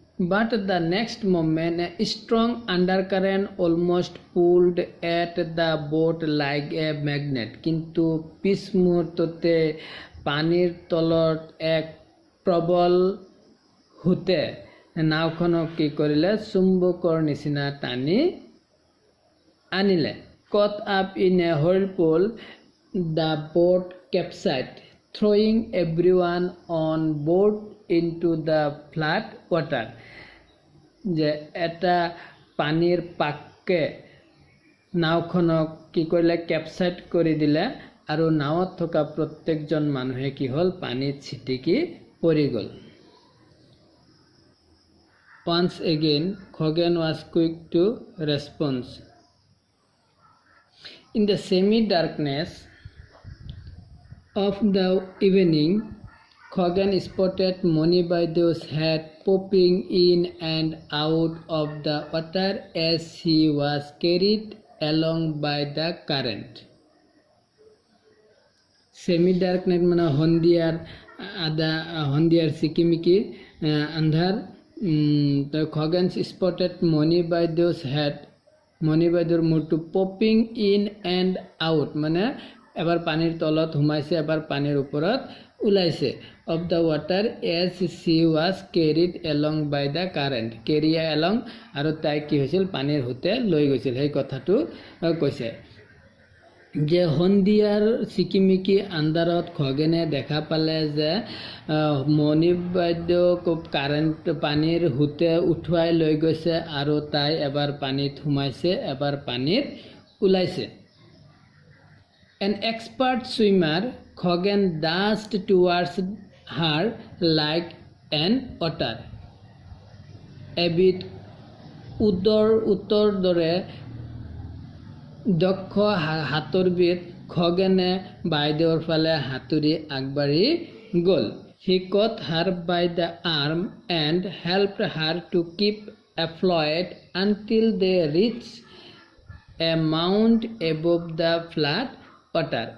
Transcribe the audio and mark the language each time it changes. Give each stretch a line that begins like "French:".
English: But the next moment a strong undercurrent almost pulled at the boat like a magnet.
Assamese: কিন্তু পিছ মুহূৰ্ততে পানীৰ তলত এক প্ৰবল সোঁতে নাওখনক কি কৰিলে, চুম্বকৰ নিচিনা টানি আনিলে.
English: Caught up in a whirlpool, the boat capsized, throwing everyone on board into the flat water.
Assamese: যে এটা পানীৰ পাকে নাওখনক কি কৰিলে, কেপচাইড কৰি দিলে আৰু নাৱত থকা প্ৰত্যেকজন মানুহে কি হ'ল, পানীত ছিটিকি পৰি গ'ল.
English: Once again, Khoghan was quick to respond. In the semi-darkness of the evening, Khoghan spotted Moni Baideu's head popping in and out of the water as he was carried along by the current.
Assamese: Semi-darkness মানে সন্ধিয়াৰ চিকিমিকি আন্ধাৰ. Khoghan spotted Moni Baideu's head, মণি বাইদেউৰ মূৰটো popping in and out, মানে এবাৰ পানীৰ তলত সোমাইছে, এবাৰ পানীৰ ওপৰত ওলাইছে.
English: Of the water as she was carried along by the current.
Assamese: কেৰিয়া along, আৰু তাই কি হৈছিল, পানীৰ সোঁতে লৈ গৈছিল. সেই কথাটো কৈছে যে সন্ধিয়াৰ চিকিমিকি আন্ধাৰত খগেনে দেখা পালে যে মণি বাইদেউক পানীৰ সোঁতে উঠুৱাই লৈ গৈছে আৰু তাই এবাৰ পানীত সোমাইছে, এবাৰ পানীত ওলাইছে.
English: An expert swimmer, Khoghan dashed towards her like an otter. এবিধ উত্তৰ দৰে দক্ষ সাঁতোৰবিদ খগেনে বাইদেউৰ ফালে সাঁতুৰি আগবাঢ়ি গ'ল. He caught her by the arm and helped her to keep afloat until they reach a mount above the flat water.